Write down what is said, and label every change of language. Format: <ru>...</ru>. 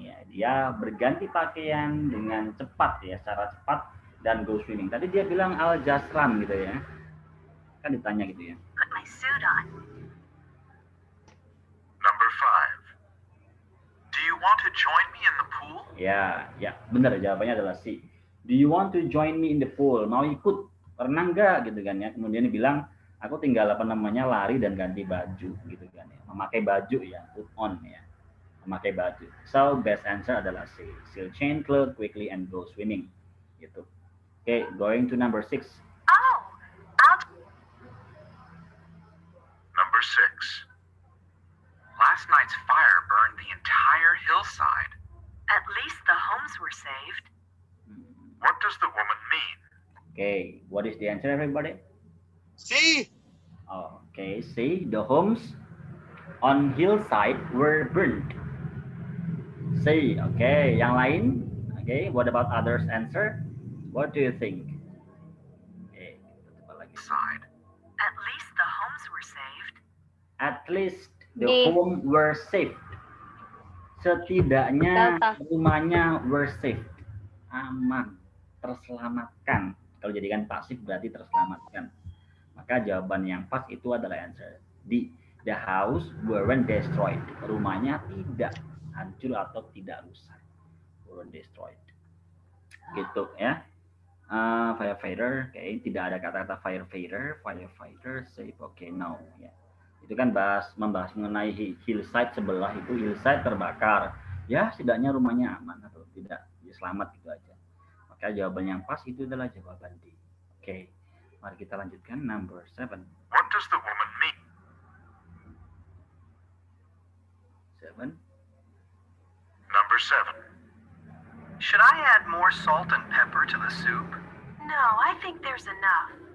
<id>Ya, dia berganti pakaian dengan cepat ya, secara cepat dan go swimming. Tadi dia bilang</id> <en>I'll just run</en> <id>gitu ya. Kan ditanya gitu ya.</id> <en>Put my suit on. Number 5. Do you want to join me in the pool?</en> <id>Ya, benar, jawabannya adalah C.</id> <en>Do you want to join me in the pool?</en> <id>Mau ikut renang nggak gitu kan ya? Kemudian dia bilang, aku tinggal lari dan ganti baju gitu kan ya. Memakai baju ya, put on ya. Memakai baju.</id> <en>So best answer</en> <id>adalah C.</id> <en>She'll change clothes quickly and go swimming. Gitu. Okay, going to number 6. Oh, I'll Number 6. Last night's fire burned the entire hillside. At least the homes were saved. What does the woman mean? Okay, what is the answer, everybody? C. Okay, C. The homes on hillside were burnt. C. Okay,</en> <id>yang lain?</id> <en>Okay, what about others' answer? What do you think? Okay,</en> <id>coba lagi.</id> <en>Side. At least the homes were saved. At least the D. home were saved.</en> <id>Setidaknya</id> <en>Delta.</en> <id>rumahnya</id> <en>were saved.</en> <id>Aman, terselamatkan. Kalau jadikan pasif berarti terselamatkan. Maka jawaban yang pas itu adalah answer D.</id> <en>The house weren't destroyed.</en> <id>Rumahnya tidak hancur atau tidak rusak.</id> <en>Weren't destroyed.</en> <id>Gitu ya. Firefighter, oke, tidak ada kata-kata firefighter, safe, oke, no, ya. Itu kan membahas mengenai hillside sebelah itu, hillside terbakar, ya setidaknya rumahnya aman atau tidak, ya selamat gitu aja. Maka jawaban yang pas itu adalah jawaban D. Oke, mari kita lanjutkan number 7.</id> <en>What does the woman mean? 7. Number 7. Should I add more salt and pepper to the soup? No, I think there's enough.</en>